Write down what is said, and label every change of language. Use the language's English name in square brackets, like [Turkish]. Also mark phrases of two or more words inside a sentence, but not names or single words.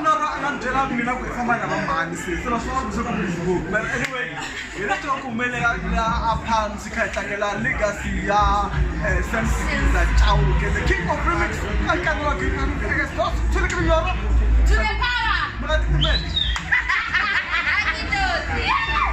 [Tsonga] Mina ku famba na vamani se sila swa ku soka Facebook. [English] But anyway, [Tsonga] ina to kumele la aphansi kha tlangela legacy ya Sam Sigiza Chauke, [English] the king of remix. I can't rock it. I guess not. To the To the power. [Tsonga] Mala titimeli. [English] I can do it.